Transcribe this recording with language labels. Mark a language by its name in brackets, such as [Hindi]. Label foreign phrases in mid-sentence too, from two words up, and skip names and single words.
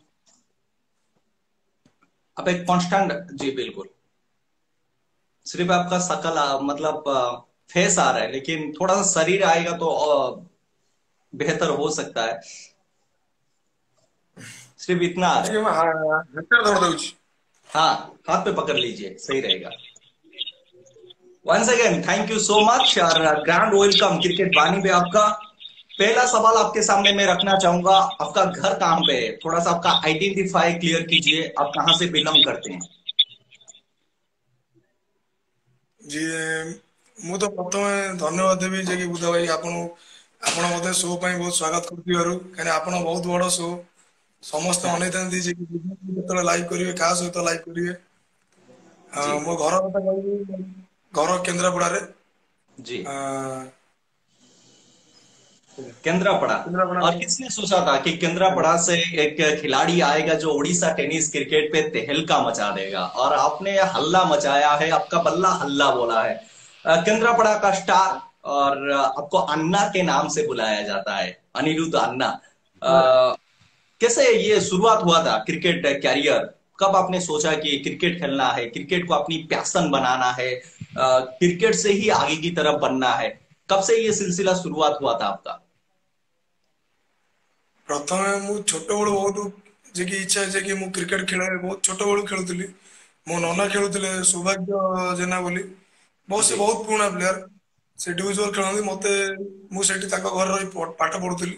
[Hindi] आप एक कांस्टेंट। जी बिल्कुल। सिर्फ आपका शकल मतलब फेस आ रहा है, लेकिन थोड़ा सा शरीर आएगा तो बेहतर हो सकता है। सिर्फ इतना आ रहा है। [Odia] ହାତରେ ଧରି ଦଉଛି। [Hindi] हाँ, हाथ पे पकड़ लीजिए, सही रहेगा। [English] once again thank you so much [Hindi] और [English] grand welcome [Hindi] क्रिकेट वाणी पे आपका। पहला सवाल आपके सामने मैं रखना चाहूंगा, आपका घर कहाँ पे है? थोड़ा सा आपका [English] identify clear [Hindi] कीजिए, आप कहाँ से बिलोंग करते हैं? [Odia] जी ମୁଁ ତ ପ୍ରଥମେ ଧନ୍ୟବାଦ ଦେବି ଯେ କି ବୁଧା ଭାଇ ଆପଣ ମତେ ଶୋ ପାଇଁ ବହୁତ ସ୍ୱାଗତ କରିଥିବାରୁ, କାହିଁକି ଆପଣ ବହୁତ ବଡ ଶୋ, ସମସ୍ତେ ଅନେଇଥାନ୍ତି ଯେ କି ଯେତେବେଳେ ଲାଇଭ୍ କରିବେ କାହା ସହିତ ଲାଇଭ୍ କରିବେ। [Hindi] जी [Odia] ମୋ ଘର କଥା କହିବି, ଘର କେନ୍ଦ୍ରାପଡାରେ। [Hindi] जी। ଆ, केंद्रापड़ा। [Odia] କେନ୍ଦ୍ରାପଡା। [Hindi] और किसने सोचा था कि केंद्रापड़ा से एक खिलाड़ी आएगा जो उड़ीसा [English] tennis cricket [Hindi] पे तहलका मचा देगा, और आपने हल्ला मचाया है, आपका बल्ला हल्ला बोला है। केंद्रापड़ा का स्टार, और आपको अन्ना के नाम से बुलाया जाता है, अनिरुद्ध अन्ना। कैसे ये शुरुआत हुआ था [English] cricket career? [Hindi] कब आपने सोचा कि क्रिकेट खेलना है, क्रिकेट को अपनी पैशन बनाना है, क्रिकेट से ही आगे की तरफ बनना है? कब से ये सिलसिला शुरुआत हुआ था आपका? [Odia] ପ୍ରଥମେ ମୁଁ ଛୋଟବେଳୁ ବହୁତ ଯେ କି ଇଚ୍ଛା ଯେ କି ମୁଁ କ୍ରିକେଟ ଖେଳେ, ବହୁତ ଛୋଟବେଳୁ ଖେଳୁଥିଲି। ମୋ ନନା ଖେଳୁଥିଲେ ସୌଭାଗ୍ୟ ଜେନା ବୋଲି, ସେ [Hindi] जी। [Odia] ବହୁତ ପୁରୁଣା ପ୍ଲେୟାର। ସେ ଡିଭିଜନ ଖେଳନ୍ତି, ମତେ ମୁଁ ସେଠି ତାଙ୍କ ଘରେ ରହି ପାଠ ପଢୁଥିଲି।